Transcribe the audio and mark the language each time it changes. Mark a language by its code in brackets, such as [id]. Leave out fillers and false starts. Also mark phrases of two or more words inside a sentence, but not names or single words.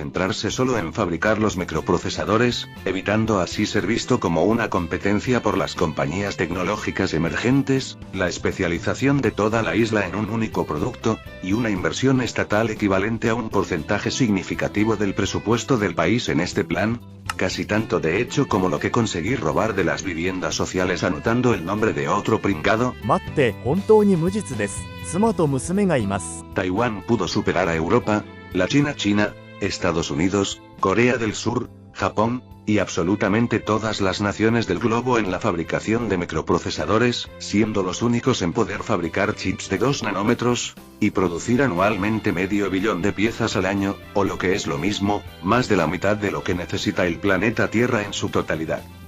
[es] centrarse solo en fabricar los microprocesadores, evitando así ser visto como una competencia por las compañías tecnológicas emergentes, la especialización de toda la isla en un único producto, y una inversión estatal equivalente a un porcentaje significativo del presupuesto del país en este plan, casi tanto de hecho como lo que conseguí robar de las viviendas sociales anotando el nombre de otro pringado. [ja] 待って、本当に無実です。妻と娘がいます。 [es] Taiwán pudo superar a Europa, la China, Estados Unidos, Corea del Sur, Japón, y absolutamente todas las naciones del globo en la fabricación de microprocesadores, siendo los únicos en poder fabricar chips de 2 nanómetros, y producir anualmente 500 millones de piezas al año, o lo que es lo mismo, más de la mitad de lo que necesita el planeta Tierra en su totalidad.